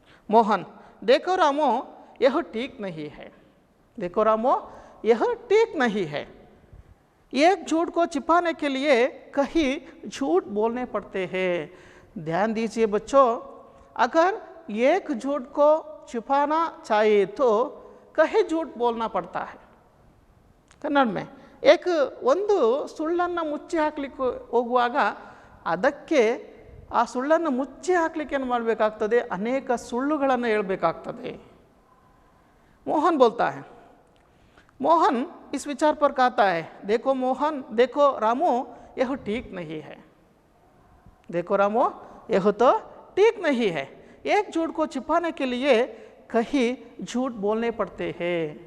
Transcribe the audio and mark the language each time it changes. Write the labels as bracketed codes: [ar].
[hi] मोहन, देखो रामू यह ठीक नहीं है, देखो रामू यह ठीक नहीं है। एक झूठ को छिपाने के लिए कई झूठ बोलने पड़ते हैं। ध्यान दीजिए बच्चों, अगर एक झूठ को छिपाना चाहिए तो कहीं झूठ बोलना पड़ता है। [kn] ಕನ್ನಡ में ಒಂದು ಸುಳ್ಳನ್ನು ಮುಚ್ಚಿ ಹಾಕಲಿಕ್ಕೆ ಹೋಗುವಾಗ ಅದಕ್ಕೆ ಆ ಸುಳ್ಳನ್ನು ಮುಚ್ಚಿ ಹಾಕಲಿಕ್ಕೆ ಏನು ಮಾಡಬೇಕಾಗ್ತದೆ, ಅನೇಕ ಸುಳ್ಳುಗಳನ್ನು ಹೇಳಬೇಕಾಗ್ತದೆ। [hi] मोहन बोलता है, मोहन इस विचार पर कहता है, देखो मोहन, देखो रामू, यह ठीक नहीं है। देखो रामू, यह तो ठीक नहीं है। एक झूठ को छिपाने के लिए कहीं झूठ बोलने पड़ते हैं।